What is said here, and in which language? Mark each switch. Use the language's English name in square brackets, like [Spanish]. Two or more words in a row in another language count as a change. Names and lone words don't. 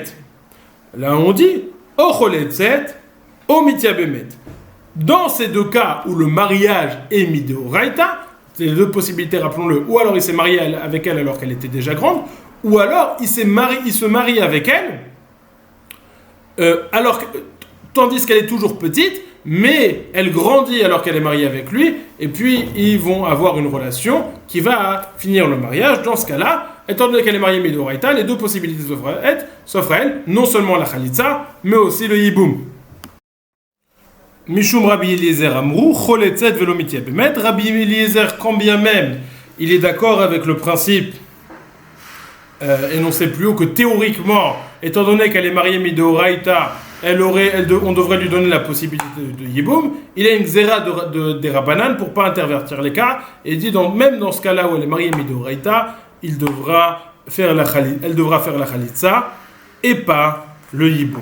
[French] Là on dit, dans ces deux cas où le mariage est midéoraïta, c'est les deux possibilités, rappelons-le, ou alors il s'est marié avec elle alors qu'elle était déjà grande, ou alors il se marie avec elle, tandis qu'elle est toujours petite, mais elle grandit alors qu'elle est mariée avec lui, et puis ils vont avoir une relation qui va finir le mariage. Dans ce cas-là, étant donné qu'elle est mariée midoraïta, les deux possibilités s'offrent à elle, non seulement la khalitza, mais aussi le yiboum. [Hebrew] משום רבי אליעזר אמרו חולצת ולא מתייבמת. [French] Rabbi Eliezer, quand bien même il est d'accord avec le principe énoncé plus haut que théoriquement, étant donné qu'elle est mariée midoraïta, on devrait lui donner la possibilité de yiboum. Il a une zera des rabanan pour ne pas intervertir les cas, et il dit même dans ce cas-là où elle est mariée midoraïta, elle devra faire la khalitza et pas le yiboum.